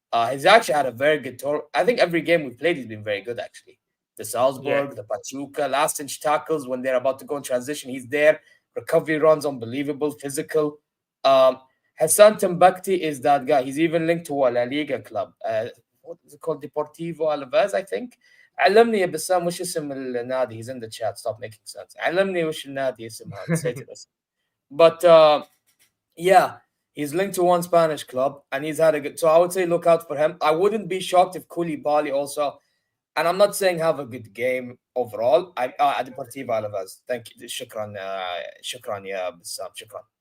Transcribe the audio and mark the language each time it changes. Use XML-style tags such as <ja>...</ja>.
<en>He's actually had a very good tour. I think every game we've played, he's been very good, actually. The Salzburg, the Pachuca, last-inch tackles when they're about to go in transition, he's there. Recovery runs, unbelievable, physical. Hassan Timbukti is that guy. He's even linked to a La Liga club. What is it called? Deportivo Alaves, I think.</en> <ar>علمني يا بسام وش اسم النادي.</ar> <en>He's in the chat. Stop making sense.</en> <ar>علمني وش النادي اسمها. نسيت الاسم.</ar> <en>But yeah, he's linked to one Spanish club and he's had a good. So I would say look out for him. I wouldn't be shocked if Koulibaly also. And I'm not saying have a good game overall. Deportivo Alaves. Thank you. Shukran. Shukran. Yeah, Bassam. Shukran.</en>